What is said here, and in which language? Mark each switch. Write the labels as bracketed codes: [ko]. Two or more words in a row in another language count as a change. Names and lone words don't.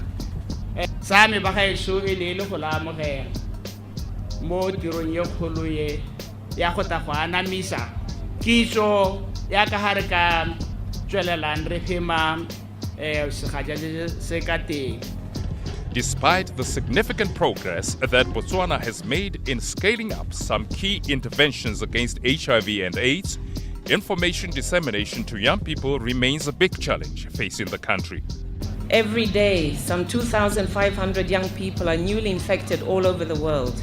[tn] Sa me ba gaetsho e le go la amogela mo tirong ye kgolo ye ya go ta go anamisa kitso ya ka hare ka tswelelang re fema segaja se ka teng. [en] Despite the significant progress that Botswana has made in scaling up some key interventions against HIV and AIDS, information dissemination to young people remains a big challenge facing the country. Every day, some 2,500 young people are newly infected all over the world.